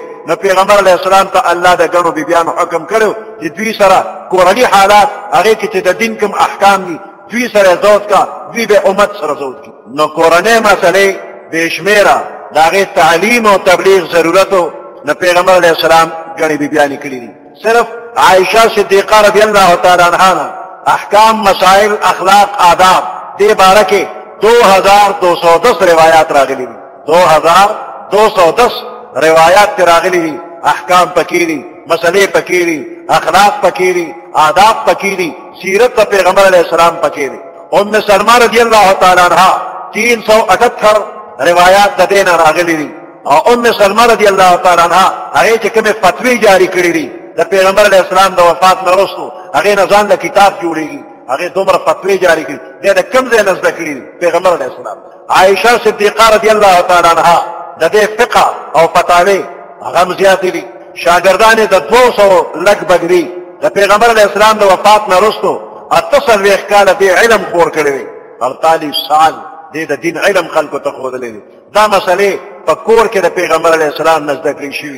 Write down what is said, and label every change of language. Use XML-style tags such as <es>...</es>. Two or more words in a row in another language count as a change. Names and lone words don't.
<ps>نو پیغمبر</ps> <ar>علیه السلام</ar> <ps>ته الله د ګڼو بیبیانو حکم کړو چې دوی سره کورني حالات هغې کې چې د دین کوم احکام دي دوی سره زود کا، دوی به امت سره زود کړي. نو کورنۍ مسلې بې شمېره د هغې تعلیم او تبلیغ ضرورتو نو پیغمبر</ps> <ar>علیه السلام</ar> <ps>ګڼې بیبیانې کړي دي. صرف عائشہ صدیقہ</ps> <ar>رضی اللہ تعالی عنہا</ar> <ps>احکام، مسائل، اخلاق، آداب دې باره کې 2210 روایات راغلي دي. 2210 روایات راغلي دي. احکام پکې دي، مسئلې پکې دي، اخلاق پکې دي، آداب پکې دي، سیرت د پیغمبر</ps> <ar>علیه السلام</ar> <ps>پکې دي. ام سلمہ</ps> <ar>رضی اللہ تعالی عنہا</ar> <ps>378 روایات د دې نه راغلي دي. او ام سلمہ</ps> <ar>رضی اللہ تعالی عنہا</ar> <ps>هغې چې کومې فتوی جاری کړي دي د پیغمبر</ps> <ar>علیه السلام</ar> <ps>د وفات نه وروستو، هغې نه ځان له کتاب جوړېږي، هغې دومره فتوی جاری کړي. بیا د کوم ځای نه زده کړي دي؟ پیغمبر</ps> <ar>علیه السلام.</ar> <ps>عائشہ صدیقہ</ps> <ar>رضی اللہ تعالی عنہا</ar> <ps>د دې فقه او فتاوی هغه هم زیاتې دي. شاګردان یې د 200 لږ بګ دي. د پیغمبر</ps> <ar>علیه السلام</ar> <ps>د وفات نه وروستو 48 کاله دې علم خور کړی دی. 48 سال دې د دین علم خلکو ته ښودلی دی. دا مسئلې په کور کې د پیغمبر</ps> <ar>علیه السلام</ar> <ps>نه زده کړې شوي.</ps>